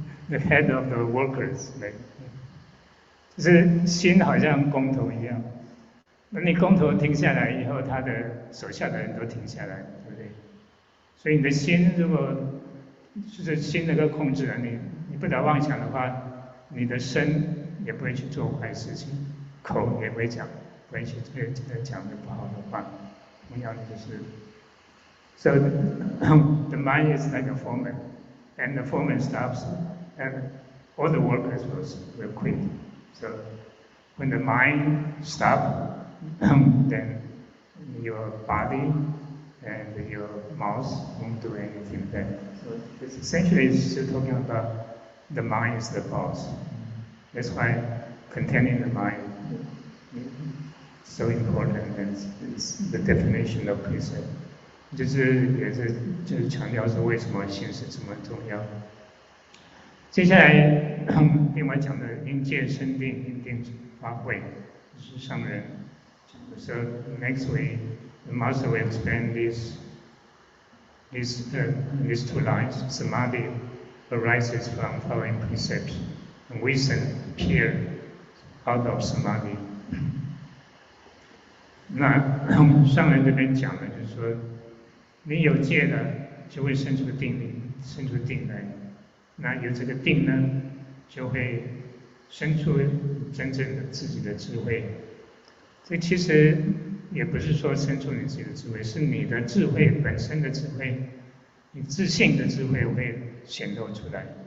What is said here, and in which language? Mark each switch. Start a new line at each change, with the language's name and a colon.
English: The head of the workers, right?
Chinese: 就是心好像工头一样，那你工头停下来以后，他的手下的人都停下来，对不对？所以你的心如果就是心能够控制了你不得妄想的话，你的身也不会去做坏事情，口也不会讲讲的不好的话。同样的就是
English: ，so the mind is like a foreman, and the foreman stops, and all the workers will quit. So when the mind stops, then your body and your mouth won't do anything bad. So it's essentially still talking about the mind is the boss. That's why containing the mind is so important, and it's the definition of precept.
Chinese: 也是强调说为什么心是这么重要。接下来另外讲的因戒生定，因定发慧，是上人讲的。
English: So next week the master will explain these two lines. Samadhi arises from following precepts, and wisdom appears out of samadhi.
Chinese: 那上人这边讲的就是说，你有戒了，就会生出定力，生出定来。那有这个定呢，就会生出真正的自己的智慧。这其实也不是说生出你自己的智慧，是你的智慧本身的智慧，你自信的智慧会显露出来。